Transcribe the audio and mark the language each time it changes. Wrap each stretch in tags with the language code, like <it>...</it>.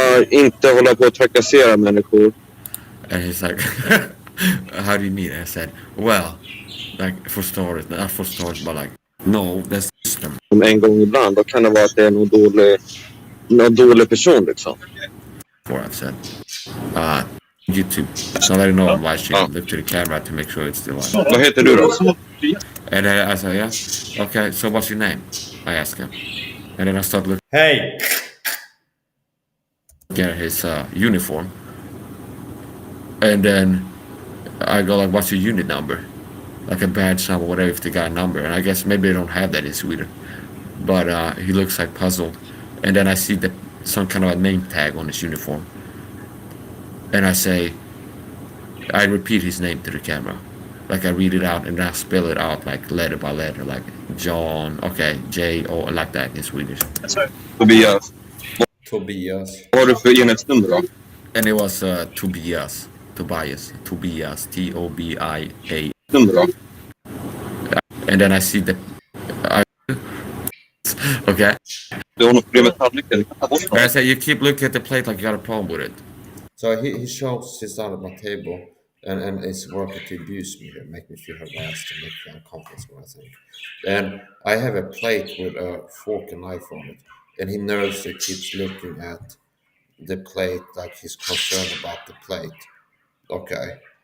<sv>Inte hålla på att trakassera människor.</sv> <en>And he's like, how do you mean? I said, well, like for stories, not for stories, but like, no, that's system.</en> <sv>En gång ibland, då kan det vara att det är någon dålig person liksom.</sv> <en>Before I've said, YouTube. So let you know why she look to the camera to make sure it's still on.</en> <sv>Vad heter du då?</sv> <en>And I said, yeah, okay. So what's your name? I asked him, and then I started looking</en> <sv>Hej!</sv> <en>at his uniform, and then I go like, what's your unit number? Like a badge number, whatever, if they got a number. And I guess maybe they don't have that in Sweden. But he looks like puzzled. And then I see some kind of a name tag on his uniform. And I repeat his name to the camera. Like I read it out and then I spell it out like letter by letter, like John, okay, J-O, like that in Swedish. Tobias. Tobias.</en> <sv>Vad har du för enhetsnummer då?</sv> <en>And it was Tobias, T-O-B-I-A.</en> <sv>Nummer då?</sv> <en>And then I see okay.</en> <sv>Du har något problem med tallriken.</sv> <en>And I said, you keep looking at the plate like you got a problem with it. So he sits down at my table and is working to abuse me and make me feel harassed and make me uncomfortable, I think. And I have a plate with a fork and knife on it. And he nervously keeps looking at the plate like he's concerned about the plate. Okay.</en>